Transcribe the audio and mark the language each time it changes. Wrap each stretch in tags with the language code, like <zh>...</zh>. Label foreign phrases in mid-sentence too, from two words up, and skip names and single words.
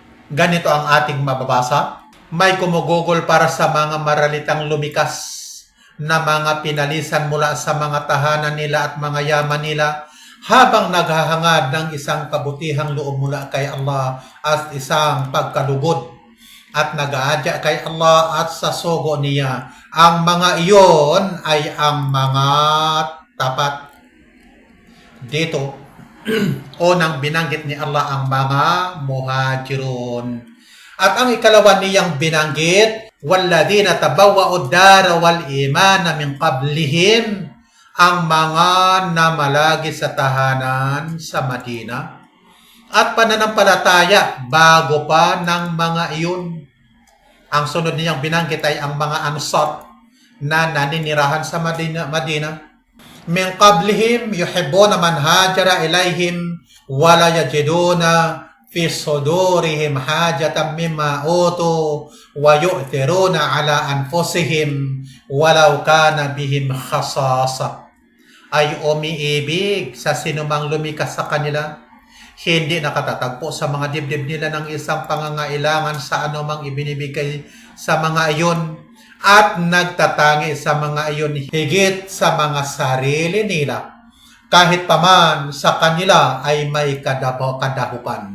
<tl>Ganito ang ating mababasa. May gumugugol para sa mga maralitang lumikas na mga pinalisan mula sa mga tahanan nila at mga yaman nila habang naghahangad ng isang kabutihang loob mula kay Allah at isang pagkalugod at nag-aadya kay Allah at sa sugo niya. Ang mga iyon ay ang mga tapat. Dito, unang binanggit ni Allah ang mga muhajirun. At ang ikalawa niyang binanggit,</tl> <ar>وَالَّذِينَ تَبَوَّأُوا الدَّارَ وَالْإِيمَانَ مِنْ قَبْلِهِمْ,</ar> <tl>ang mga namalagi sa tahanan sa Madina at pananampalataya bago pa ng mga iyon. Ang sunod niyang binanggit ay ang mga Ansar na naninirahan sa Madina.</tl> <ar>من قبلهم يحبون من هاجر إليهم ولا يجدون في صدورهم حاجة مما أوتوا ويؤثرون على أنفسهم ولو كان بهم خصاصة.</ar> <tl>Ay umiibig sa sinumang lumikas sa kanila, hindi nakatatagpo sa mga dibdib nila ng isang pangangailangan sa anumang ibinibigay sa mga iyon, at nagtatangi sa mga iyon higit sa mga sarili nila, kahit paman sa kanila ay may kadahupan.</tl>